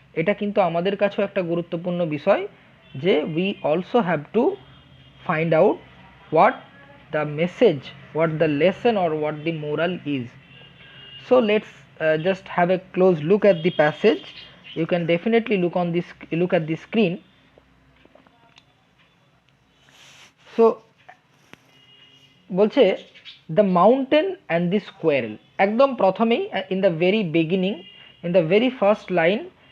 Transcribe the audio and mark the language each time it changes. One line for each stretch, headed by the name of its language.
Bangla: এটা কিন্তু আমাদের কাছেও একটা গুরুত্বপূর্ণ বিষয় যে
English: We also have to find out what the message, what the lesson or what the moral is. So let's just have a close look at the passage. You can definitely look at the screen. So বলছে the mountain and the squirrel,
Bangla: একদম প্রথমেই
English: in the very beginning, in the very first line,